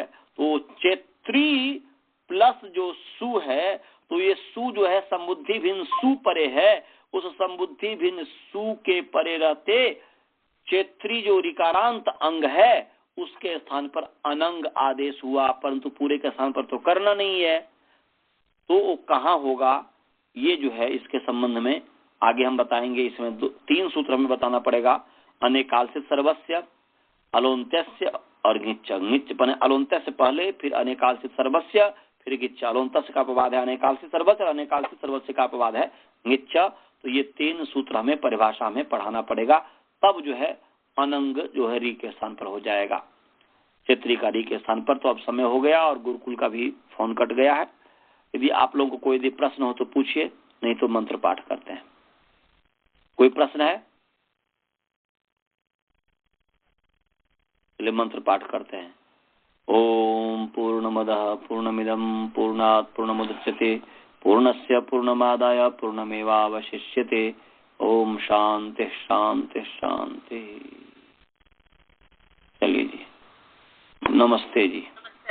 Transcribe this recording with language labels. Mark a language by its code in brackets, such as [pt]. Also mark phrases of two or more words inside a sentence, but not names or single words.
[hi] तो चेत्री प्लस जो सु है, तो ये सु जो है संबुद्धि भिन्न सु परे है, उस संबुद्धि भिन्न सु के परे रहते चेत्री जो ऋकारांत अंग है उसके स्थान पर अनंग आदेश हुआ, परंतु पूरे के स्थान पर तो करना नहीं है, तो वो कहाँ होगा ये जो है इसके संबंध में आगे हम बताएंगे। इसमें 3 सूत्र हमें बताना पड़ेगा। अनेकाल से सर्वस्य, अलोन्त्य और गिच्छ। गिच्छ बने अलोन्त्य से पहले, फिर अनेकाल से सर्वस्य, फिर गिच्छ। अलोन्त्य का अपवाद है अनेकाल से सर्वस्य, अनेकाल से सर्वस्य का अपवाद है गिच्छ। तो ये 3 सूत्र हमें परिभाषा में पढ़ाना पड़ेगा, तब जो है अनंग जो है री के स्थान पर हो जाएगा, क्षेत्री का री के स्थान पर। तो अब समय हो गया और गुरुकुल का भी फोन कट गया है। यदि आप लोगों को कोई यदि प्रश्न हो तो पूछिए, नहीं तो मंत्र पाठ करते हैं। कोई प्रश्न है? चलिए मंत्र पाठ करते हैं। [sa] ओम पूर्णमदः पूर्णमिदं पूर्णात् पूर्णमुदच्यते पूर्णस्य पूर्णमादाय पूर्णमेवावशिष्यते। ओम शांति शांति शांति। [hi] चलिए जी, नमस्ते जी।